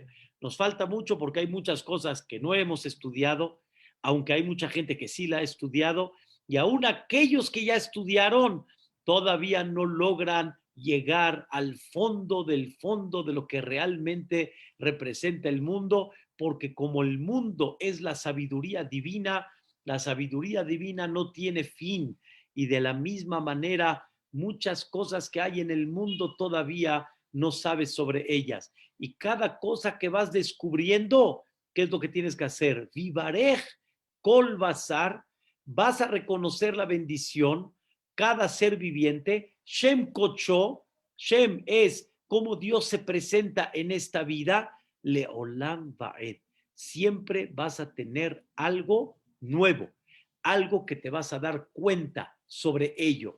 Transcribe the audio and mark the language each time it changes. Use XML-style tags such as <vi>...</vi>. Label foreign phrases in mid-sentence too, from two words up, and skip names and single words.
<es>Nos falta mucho porque hay muchas cosas que no hemos estudiado, aunque hay mucha gente que sí la ha estudiado, y aún aquellos que ya estudiaron todavía no logran llegar al fondo de lo que realmente representa el mundo, porque como el mundo es la sabiduría divina no tiene fin, y de la misma manera muchas cosas que hay en el mundo todavía no sabes sobre ellas. Y cada cosa que vas descubriendo, ¿qué es lo que tienes que hacer?</es> <he>ויברך כל בשר,</he> <es>vas a reconocer la bendición, cada ser viviente.</es> <he>שם קדשו,</he> <es>Shem es como Dios se presenta en esta vida.</es> <he>לעולם ועד,</he> <es>siempre vas a tener algo nuevo, algo que te vas a dar cuenta sobre ello.</es>